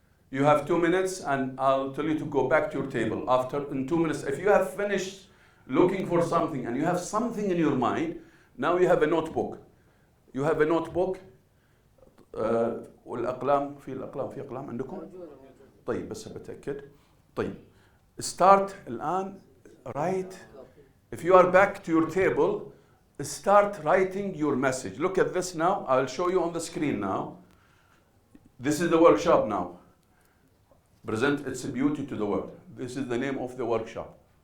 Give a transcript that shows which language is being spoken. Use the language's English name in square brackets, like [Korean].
[English] You have 2 minutes and I'll tell you to go back to your table. In 2 minutes, if you have finished looking for something and you have something in your mind, now you have a notebook. You have a notebook. [Arabic] والأقلام في أقلام عندكم؟ طيب بس بتأكد. طيب. [English] Start [Arabic] الآن. [English] Write. If you are back to your table, start writing your message. Look at this now. I'll show you on the screen now. This is the workshop now. Present its beauty to the world. This is the name of the workshop.